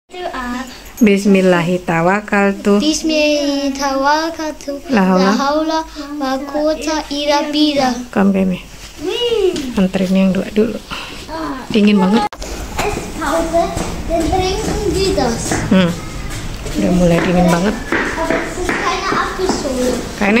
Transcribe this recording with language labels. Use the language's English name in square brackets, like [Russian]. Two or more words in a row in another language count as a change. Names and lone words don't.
[Arabic] بسم الله الرحمن الرحيم. بسم الله الرحمن الرحيم. لا حول ولا قوة إلا بالله. [Indonesian] Kami anterin yang dua dulu. Dingin banget. [German] Es Pause, dann trinken wir das. [Indonesian] Udah mulai dingin banget. [German] Aber es ist keine Apfelschorle. Keine?